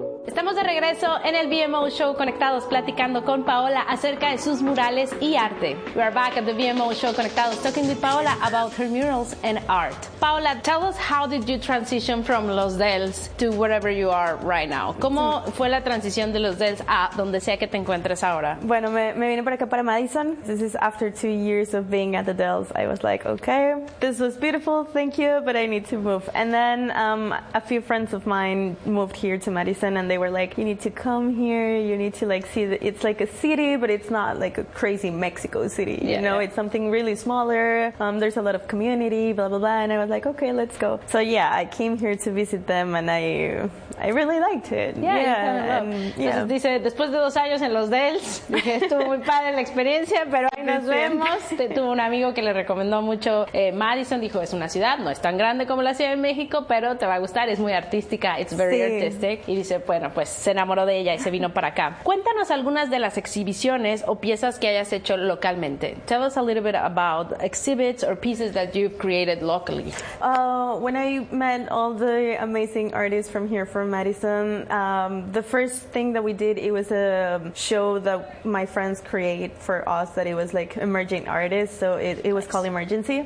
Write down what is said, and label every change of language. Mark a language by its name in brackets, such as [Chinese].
[Spanish] Estamos de regreso en el BMO Show Conectados, platicando con Paola acerca de sus murales y arte. [English] We are back at the BMO Show Conectados, talking with Paola about her murals and art. Paola, tell us, how did you transition from Los Dels to wherever you are right now? [Spanish] ¿Cómo fue la transición de Los Dels a donde sea que te encuentres ahora? Bueno, me vine para acá, para Madison. [English] This is after 2 years of being at the Dels. I was like, okay, this was beautiful, thank you, but I need to move. And then a few friends of mine moved here to Madison, and they were like, you need to come here, you need to like see that it's like a city, but it's not like a crazy Mexico city, you know. It's something really smaller, there's a lot of community, blah blah blah, and I was like, okay, let's go. So yeah, I came here to visit them, and I really liked it. [Spanish] Dice, después de 2 años en Los Dels, dije, estuvo muy padre la experiencia, pero ahí nos vemos. Tuvo un amigo que le recomendó mucho Madison, dijo, es una ciudad, no es tan grande como la Ciudad de México, pero te va a gustar, es muy artística, [English] it's very artistic, [Spanish] y dice, bueno, pues se enamoró de ella y se vino para acá. Cuéntanos algunas de las exhibiciones o piezas que hayas hecho localmente. [English] Tell us a little bit about exhibits or pieces that you've created locally. When I met all the amazing artists from here, from Madison, the first thing that we did, it was a show that my friends create for us, that it was like emerging artists, so it was called Emergency.